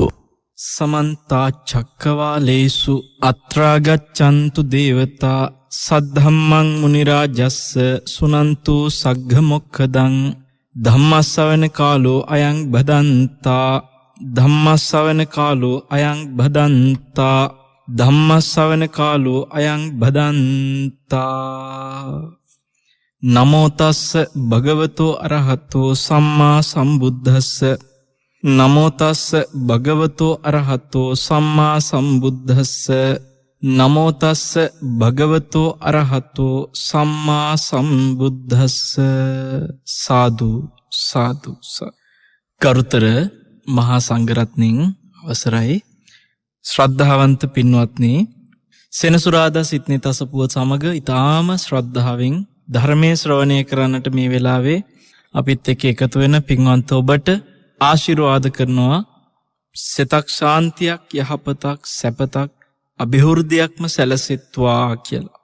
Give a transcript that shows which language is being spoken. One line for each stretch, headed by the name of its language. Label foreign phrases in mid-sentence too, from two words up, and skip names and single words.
Pali: සමන්ත චක්කවාලේසු අත්‍රා ගච්ඡන්තු දේවතා සද්ධම්මං මුනි රාජස්ස සුනන්තු සග්ග මොක්ඛදං ධම්මස්සවන කාලෝ අයං බදන්තා ධම්මස්සවන කාලෝ අයං බදන්තා ධම්මස්සවන කාලෝ අයං බදන්තා නමෝ තස්ස භගවතෝ අරහතෝ සම්මා සම්බුද්දස්ස නමෝ තස්ස භගවතෝ අරහතෝ සම්මා සම්බුද්දස්ස නමෝ තස්ස භගවතෝ අරහතෝ සම්මා සම්බුද්දස්ස
Sinhala: සාදු සාදු කරුතර මහා සංඝරත්නයන් අවසරයි ශ්‍රද්ධාවන්ත පින්වත්නි සෙනසුරාදා සිත්නේ තසපුව සමග ඊටාම ශ්‍රද්ධාවෙන් ධර්මයේ ශ්‍රවණය කරන්නට මේ වෙලාවේ අපිත් එක්ක එකතු වෙන පින්වන්ත ඔබට ආශිර්වාද කරනවා සිතක් ශාන්තියක් යහපතක් සැපතක් අභිවෘද්ධියක්ම සැලසෙත්වා කියලා.